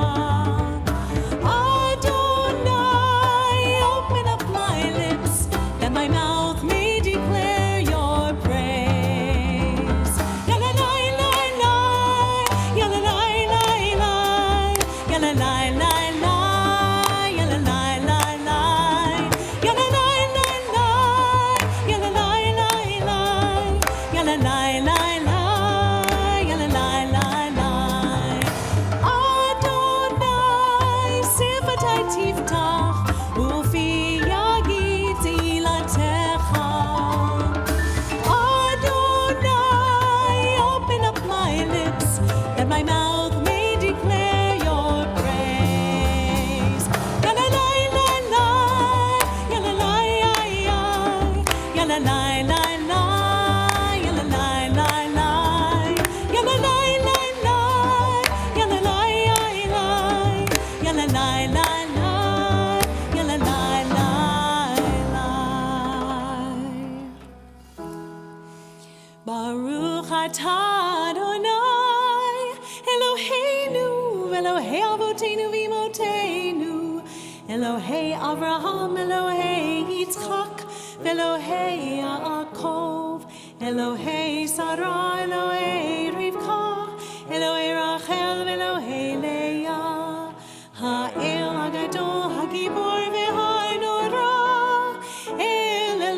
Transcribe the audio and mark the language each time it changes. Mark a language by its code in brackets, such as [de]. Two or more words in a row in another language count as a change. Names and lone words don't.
[en] Adonai, open up my lips, that my mouth may declare your praise. Yalalai, lai, lai, yalalai, lai, lai, yalalai, lai, lai, yalalai, lai, lai, yalalai, lai, lai, yalalai, lai, lai, yalalai, lai, lai, yalalai, lai, lai. [he] אדני שפתי תפתח ופי יגיד תהלתך. [en] Adonai, open up my lips, that my mouth may declare your praise. Yalalai, lai, lai, yalalai, ai, ai, yalalai, lai, lai, yalalai, lai, lai, yalalai, lai, lai, yalalai, ai, lai, yalalai, lai, lai, yalalai, lai, lai. [he] ברוך אתה אדני אלהינו אלהי אבותינו ואמותינו אלהי אברהם אלהי יצחק אלהי יעקב אלהי שרה אלהי רבקה אלהי רחל אלהי לאה האל הגדול הגבור והנורא אל